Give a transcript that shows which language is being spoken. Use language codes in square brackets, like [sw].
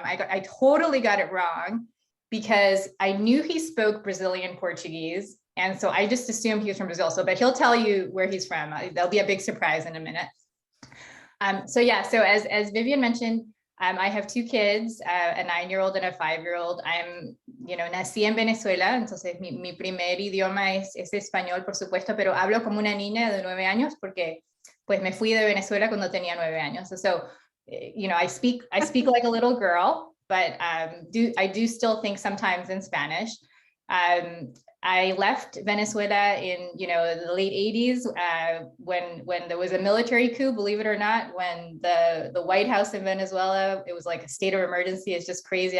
[en] I totally got it wrong because I knew he spoke Brazilian Portuguese. And so I just assumed he was from Brazil. So, but he'll tell you where he's from. There'll be a big surprise in a minute. So yeah, so as Vivian mentioned, I have 2 kids, a 9-year-old and a 5-year-old. I'm, [es] nací en Venezuela, entonces mi primer idioma es español, por supuesto, pero hablo como una niña de 9 años porque pues me fui de Venezuela cuando tenía 9 años. [en] So, I speak like a little girl, but I do still think sometimes in Spanish. I left Venezuela in, the late 80s when there was a military coup, believe it or not, when the White House in Venezuela, it was like a state of emergency. It's just crazy.